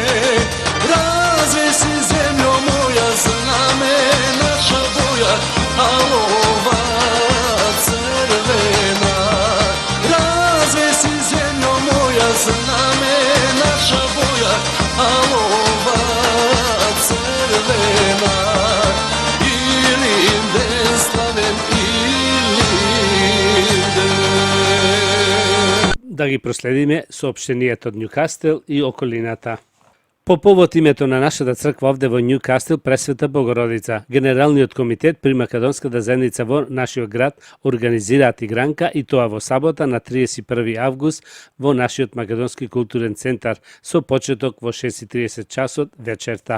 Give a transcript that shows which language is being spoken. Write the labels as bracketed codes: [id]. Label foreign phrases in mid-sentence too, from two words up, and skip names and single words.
[mk] Развеси земјо моја, знаме наша боја, алова црвена. Развеси земјо моја, знаме наша боја, алова црвена. Илинден славем Да ги проследиме соопштенијата од Њукастел и околината. По повод името на нашата црква овде во Њукастел, Пресвета Богородица, Генералниот комитет при Македонската заедница во нашиот град организираат игранка и тоа во сабота на 31 август во нашиот Македонски културен центар со почеток во 6:30 часот вечерта.